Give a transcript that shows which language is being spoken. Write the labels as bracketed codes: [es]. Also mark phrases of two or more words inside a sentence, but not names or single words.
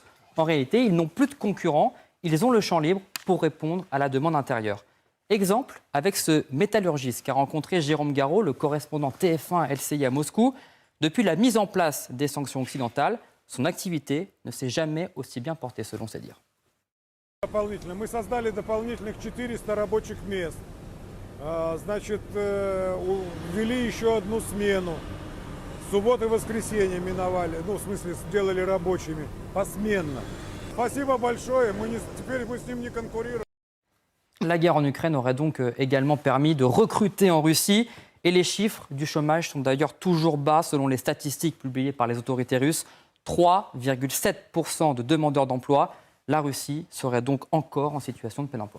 [fr] En réalité, ils n'ont plus de concurrents. Ils ont le champ libre pour répondre à la demande intérieure. Exemple avec ce métallurgiste qu'a rencontré Jérôme Garraud, le correspondant TF1 LCI à Moscou. Depuis la mise en place des sanctions occidentales, son activité ne s'est jamais aussi bien portée, selon ses dires. [ru] Мы создали дополнительных 400 рабочих мест. Значит, ввели еще одну смену. Субботы и воскресенье миновали, в смысле, сделали рабочими, посменно. Спасибо большое, теперь мы с ним не конкурируем. [fr] La guerre en Ukraine aurait donc également permis de recruter en Russie. Et les chiffres du chômage sont d'ailleurs toujours bas selon les statistiques publiées par les autorités russes. 3,7% de demandeurs d'emploi. La Russie serait donc encore en situation de plein emploi.